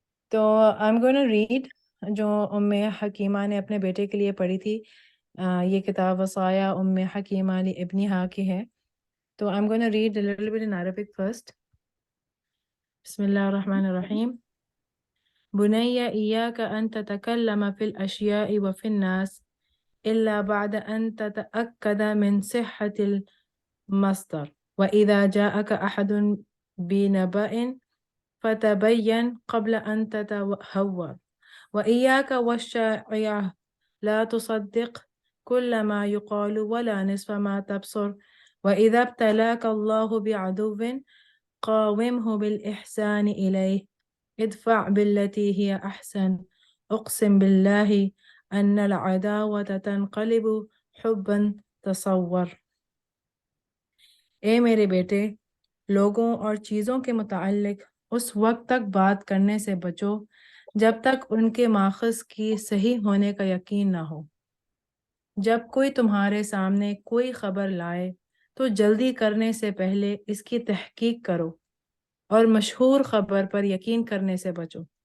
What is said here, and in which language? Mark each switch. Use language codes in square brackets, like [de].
[ur] تو [en] I am gonna read [ur] جو ام حکیمہ نے اپنے بیٹے کے لیے پڑھی تھی. یہ کتاب وصایا ام حکیمہ لابنہا کی ہے. [en] تو I am gonna read a little bit in Arabic first. [ar] بسم اللہ الرحمن الرحیم. بني إياك أن تتكلم في الأشياء وفي الناس إلا بعد أن تتأكد من صحة المصدر، وإذا جاءك أحد بنبأ فتبين قبل أن تتهور، وإياك والشائعة لا تصدق كل ما يقال ولا نصف ما تبصر، وإذا ابتلاك الله بعدو قاومه بالإحسان إليه، ادفع بالتي هي أحسن، أقسم بالله أن العداوة تنقلب حبا تصور. [ur] اے میرے بیٹے، لوگوں اور چیزوں کے متعلق اس وقت تک بات کرنے سے بچو جب تک ان کے ماخذ کی صحیح ہونے کا یقین نہ ہو. جب کوئی تمہارے سامنے کوئی خبر لائے تو جلدی کرنے سے پہلے اس کی تحقیق کرو اور مشہور خبر پر یقین کرنے سے بچو.